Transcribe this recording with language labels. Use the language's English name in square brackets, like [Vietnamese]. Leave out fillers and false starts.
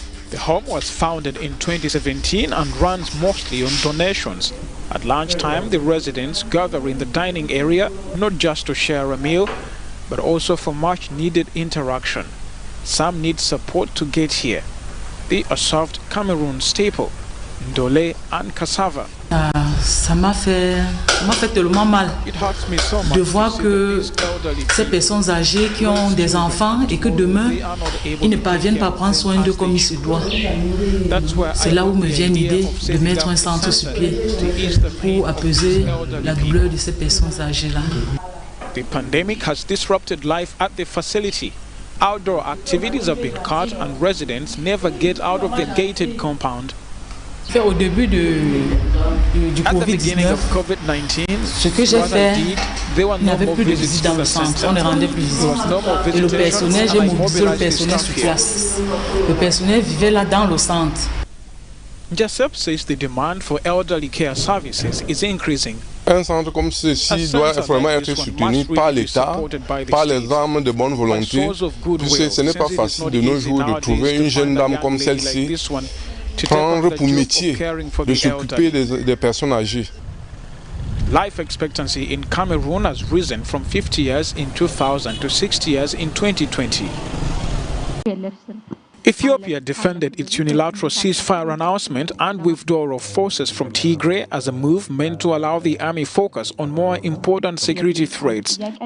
[English] The home was founded in 2017 and runs mostly on donations. At lunchtime, the residents gather in the dining area, not just to share a meal, but also for much-needed interaction. Some need support to get here. They are served Cameroon staple, ndolé and cassava. [French] Ça m'a fait tellement mal de voir que ces personnes âgées qui ont des enfants et que demain, ils ne parviennent pas à prendre soin d'eux comme il se doit. C'est là où me vient l'idée de mettre un centre sur pied pour apaiser la douleur de ces personnes âgées-là. [English] The pandemic has disrupted life at the facility. Outdoor activities have been cut and residents never get out of the gated compound. [French] Au début du Covid-19, ce que j'ai fait, il n'y avait plus de visites dans le centre, on ne rendait plus visite. Et le personnel, j'ai mobilisé le personnel sur place. Le personnel vivait là dans le centre. [English] Joseph says the demand for elderly care services is increasing. [French] Un centre comme ceci doit vraiment être soutenu par l'État, par les âmes de bonne volonté, puisque ce n'est pas facile de nos jours de trouver une jeune dame comme celle-ci prendre pour métier de s'occuper des personnes âgées. [English] Life expectancy in Cameroon has risen from 50 years in 2000 to 60 years in 2020. Ethiopia defended its unilateral ceasefire announcement and withdrawal of forces from Tigray as a move meant to allow the army focus on more important security threats.